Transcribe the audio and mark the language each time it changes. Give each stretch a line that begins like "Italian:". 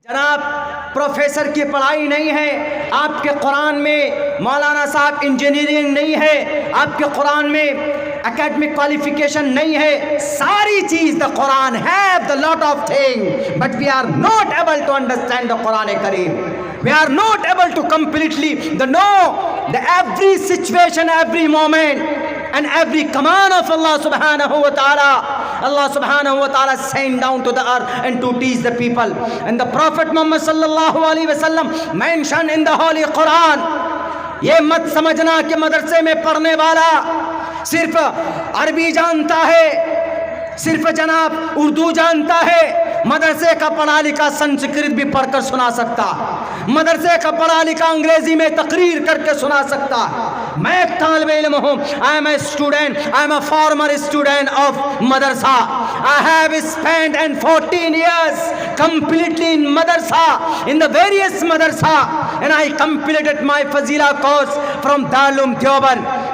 Hindi: जनाब प्रोफेसर की पढ़ाई नहीं है, आपके कुरान में मौलाना साहब इंजीनियरिंग नहीं है, आपके कुरान में एकेडमिक क्वालिफिकेशन नहीं है। सारी चीज
English: The Quran have the lot of thing but we are not able to understand the Quran करीम। We are not able to completely know the every situation, every moment and every command of Allah subhanahu wa ta'ala. Allah subhanahu wa ta'ala sent down to the earth and to teach the people. And the Prophet Muhammad sallallahu alaihi wasallam mentioned in the Holy Quran.
Hindi: ये मत समझना कि मदरसे में पढ़ने वाला सिर्फ अरबी जानता है, सिर्फ जनाब उर्दू जानता है। मदरसे का पढ़ा लिखा संस्कृत भी पढ़कर सुना सकता, मदरसे का पढ़ा लिखा अंग्रेजी में तकरीर करके सुना सकता। मैं एक तालिब इल्म हूँ,
English: I am a student, I am a former student of madrasa. I have spent and 14 years completely in madrasa, in the various madrasa, and I completed my Fazila course from Darul Deoband.